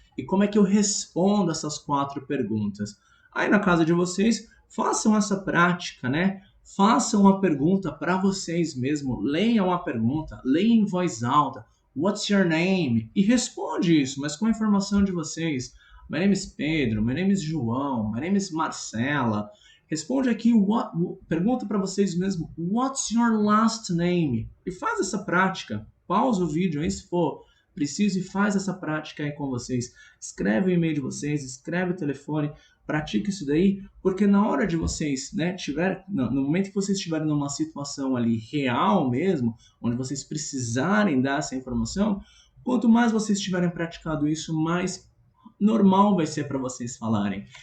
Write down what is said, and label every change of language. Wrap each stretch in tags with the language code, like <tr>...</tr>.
<pt>E como é que eu respondo essas 4 perguntas? Aí na casa de vocês, façam essa prática, né? Façam a pergunta para vocês mesmos. Leiam a pergunta, leiam em voz alta.</pt> <en>What's your name?</en> <pt>E responde isso, mas com a informação de vocês.</pt> <en>My name is Pedro, my name is João, my name is Marcela.</en> <pt>Responde aqui, pergunta para vocês mesmos,</pt> <en>what's your last name?</en> <pt>E faz essa prática. Pausa o vídeo aí se for preciso e faz essa prática aí com vocês. Escreve o e-mail de vocês, escreve o telefone, pratique isso daí, porque na hora de vocês, né, no momento que vocês estiverem numa situação ali real mesmo, onde vocês precisarem dar essa informação, quanto mais vocês tiverem praticado isso, mais normal vai ser para vocês falarem.</pt>